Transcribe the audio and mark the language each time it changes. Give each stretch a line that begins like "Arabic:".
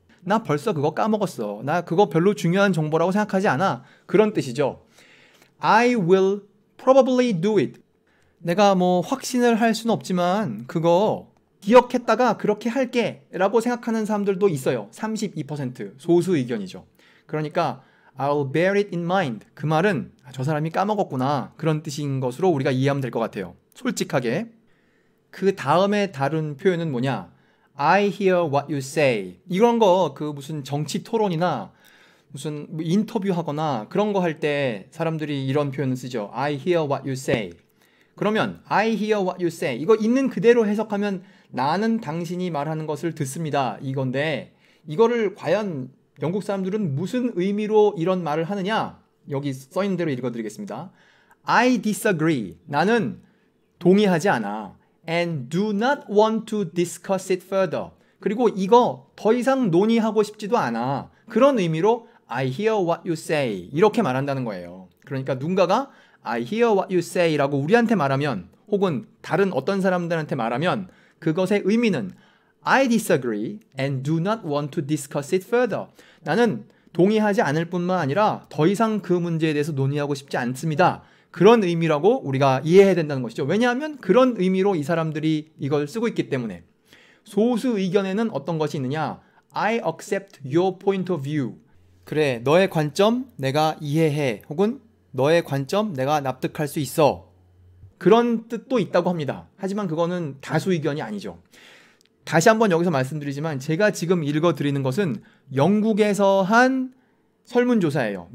Korean: 나 벌써 그거 까먹었어. 나 그거 별로 중요한 정보라고 생각하지 않아. 그런 뜻이죠.
English: I will probably do it.
Korean: 내가 뭐 확신을 할 수는 없지만 그거 기억했다가 그렇게 할게 라고 생각하는 사람들도 있어요. 32% 소수 의견이죠. 그러니까
English: I'll bear it in mind.
Korean: 그 말은 저 사람이 까먹었구나 그런 뜻인 것으로 우리가 이해하면 될 것 같아요. 솔직하게. 그 다음에 다른 표현은 뭐냐?
English: I hear what you say.
Korean: 이런 거 그 무슨 정치 토론이나 무슨 인터뷰 하거나 그런 거 할 때 사람들이 이런 표현을 쓰죠.
English: I hear what you say.
Korean: 그러면
English: I hear what you say.
Korean: 이거 있는 그대로 해석하면 나는 당신이 말하는 것을 듣습니다. 이건데 이거를 과연 영국 사람들은 무슨 의미로 이런 말을 하느냐? 여기 써있는 대로 읽어드리겠습니다.
English: I disagree.
Korean: 나는 동의하지 않아.
English: And do not want to discuss it further.
Korean: 그리고 이거 더 이상 논의하고 싶지도 않아. 그런 의미로
English: I hear what you say.
Korean: 이렇게 말한다는 거예요. 그러니까 누군가가
English: I hear what you say
Korean: 라고 우리한테 말하면 혹은 다른 어떤 사람들한테 말하면 그것의 의미는
English: I disagree and do not want to discuss it further.
Korean: 나는 동의하지 않을 뿐만 아니라 더 이상 그 문제에 대해서 논의하고 싶지 않습니다. 그런 의미라고 우리가 이해해야 된다는 것이죠. 왜냐하면 그런 의미로 이 사람들이 이걸 쓰고 있기 때문에. 소수 의견에는 어떤 것이 있느냐?
English: I accept your point of view.
Korean: 그래, 너의 관점 내가 이해해. 혹은 너의 관점 내가 납득할 수 있어. 그런 뜻도 있다고 합니다. 하지만 그거는 다수 의견이 아니죠. 다시 한번 여기서 말씀드리지만 제가 지금 읽어드리는 것은 영국에서 한 설문조사예요.